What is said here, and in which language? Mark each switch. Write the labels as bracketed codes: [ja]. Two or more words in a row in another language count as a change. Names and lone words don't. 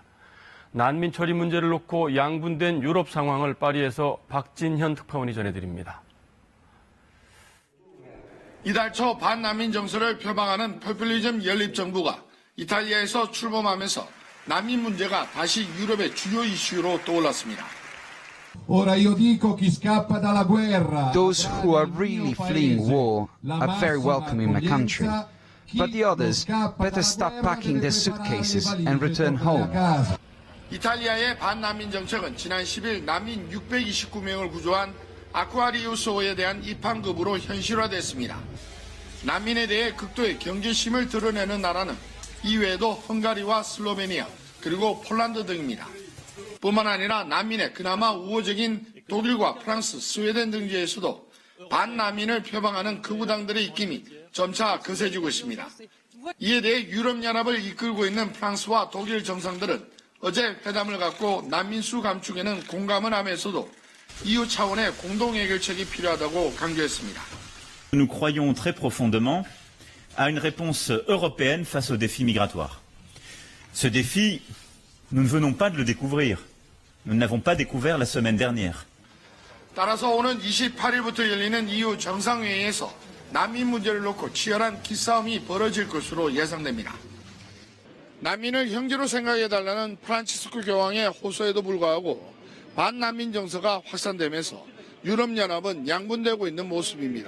[ko] 난민 처리 문제를 놓고 양분된 유럽 상황을 파리에서 박진현 특파원이 전해드립니다. 이달 초 반난민 정서를 표방하는 포퓰리즘 연립 정부가 이탈리아에서 출범하면서 난민 문제가 다시 유럽의 주요 이슈로 떠올랐습니다. [en] Those who are really fleeing war are very welcome in my country, but the others better stop packing their suitcases and return home. [ko] 이탈리아의 반난민 정책은 지난 10일 난민 629명을 구조한 아쿠아리우스호에 대한 입항급으로 현실화됐습니다. 난민에 대해 극도의 경계심을 드러내는 나라는 이외에도 헝가리와 슬로베니아 그리고 폴란드 등입니다. 뿐만 아니라 난민의 그나마 우호적인 독일과 프랑스, 스웨덴 등지에서도 반난민을 표방하는 극우당들의 입김이 점차 거세지고 있습니다. 이에 대해 유럽연합을 이끌고 있는 프랑스와 독일 정상들은 어제 회담을 갖고 난민 수 감축에는 공감을 하면서도 EU 차원의 공동 해결책이 필요하다고 강조했습니다. [fr] Nous croyons très profondément à une réponse européenne face au défi migratoire. Ce défi, nous ne venons pas de le découvrir. Nous ne l'avons pas découvert la semaine dernière. [ko] 따라서 오는 28일부터 열리는 EU 정상회의에서 난민 문제를 놓고 치열한 기싸움이 벌어질 것으로 예상됩니다. 난민을 형제로 생각해달라는 프란치스코 교황의 호소에도 불구하고 반난민 정서가 확산되면서 유럽연합은 양분되고 있는 모습입니다.